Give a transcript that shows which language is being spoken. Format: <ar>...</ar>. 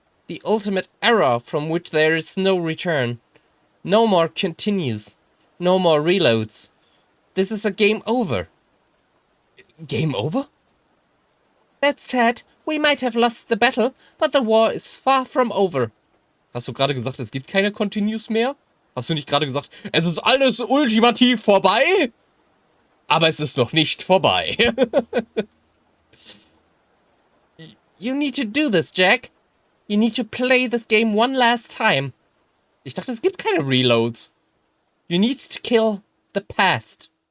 <en>The ultimate error from which there is no return. No more continues. No more reloads. This is a game over. Game over? That said, we might have lost the battle, but the war is far from over.</en> <de>Hast du gerade gesagt, es gibt keine Continues mehr? Hast du nicht gerade gesagt, es ist alles ultimativ vorbei? Aber es ist noch nicht vorbei.</de> <en>You need to do this, Jack. You need to play this game one last time.</en> <de>Ich dachte, es gibt keine Reloads.</de> <en>You need to kill the past.</en>